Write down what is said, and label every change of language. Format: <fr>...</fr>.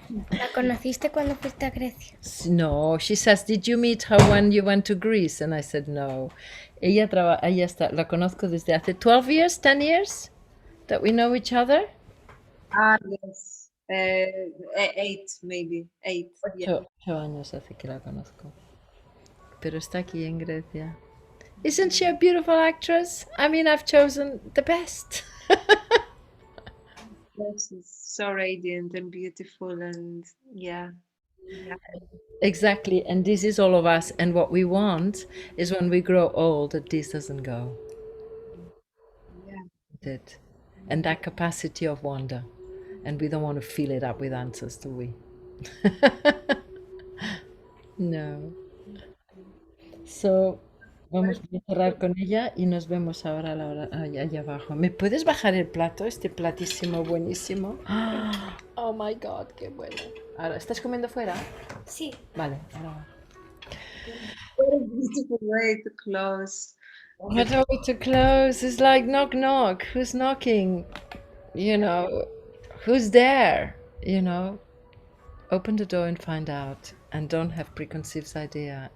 <es>¿La conociste cuando fuiste a Grecia?</es> <en>No, she says, did you meet her when you went to Greece? And I said, no.</en> <es>Ella está, la conozco desde hace 12</es> <en>years, 10 years that we know each other. Yes. 8, maybe. 8.</en> <es>8 años hace que la conozco. Pero está aquí en Grecia.</es> <en>Isn't she a beautiful actress? I mean, I've chosen the best. Yes, she's so radiant and beautiful, and yeah. Exactly, and this is all of us, and what we want is when we grow old that this doesn't go. Yeah. And that capacity of wonder, and we don't want to fill it up with answers, do we? No.</en> <es>So vamos a cerrar con ella y nos vemos ahora a la hora, allá abajo. ¿Me puedes bajar el plato? Este platísimo buenísimo.</es> <en>Oh my God,</en> <es>qué bueno. Ahora, ¿estás comiendo fuera? Sí. Vale, ahora.</es> <en>What a beautiful way to close. What a way to close. It's like knock, knock. Who's knocking? Who's there? Open the door and find out. And don't have preconceived idea.</en>